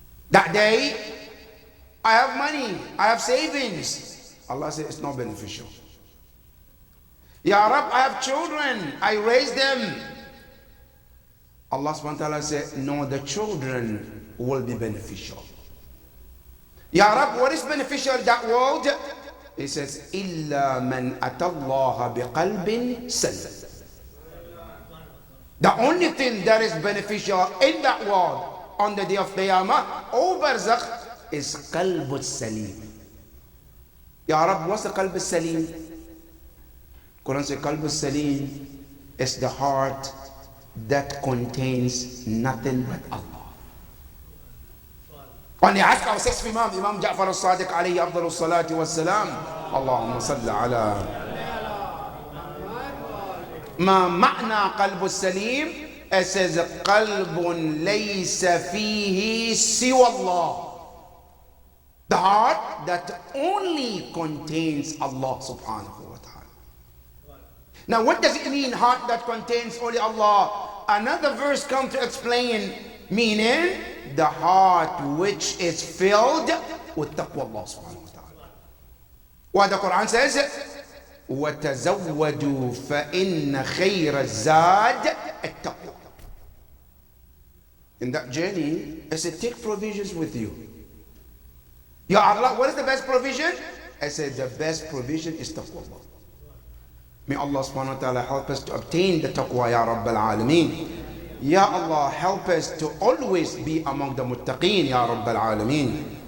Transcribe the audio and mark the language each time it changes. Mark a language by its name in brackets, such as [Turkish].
[English] That day, I have money, I have savings. Allah says it's not beneficial. Ya Rab, I have children, I raise them. Allah subhanahu wa ta'ala said, no, the children will be beneficial. Ya Rab, what is beneficial in that world? He says, [Arabic] إِلَّا مَنْ أَتَى اللَّهَ بِقَلْبٍ سَلِيمٍ. [English] The only thing that is beneficial in that world on the day of Qiyamah or Barzakh is Qalb al-Salim. Ya Rab, what's the Qalb al-Salim? Quran says Qalb al-Salim is the heart that contains nothing but Allah. When you ask our sixth Imam Ja'far al-Sadiq alayhi afdalu salati was-salam, Allahumma salli ala. [Arabic] ما معنى قلب السليم؟ [English] It says [Arabic] قلب ليس فيه سوى الله. [English] The heart that only contains Allah subhanahu wa ta'ala. Now, what does it mean, heart that contains only Allah? Another verse comes to explain, meaning the heart which is filled with taqwa Allah subhanahu wa ta'ala. What the Quran says, [Arabic] وَتَزَوَّدُوا فَإِنَّ خَيْرَ الزَّادِ التَّقْوَى. [English] In that journey, I said, take provisions with you. Ya Allah, what is the best provision? I said, the best provision is taqwa. May Allah subhanahu wa ta'ala help us to obtain the taqwa, Ya Rabbal Alameen. Ya Allah, help us to always be among the muttaqeen, Ya Rabbal Alameen.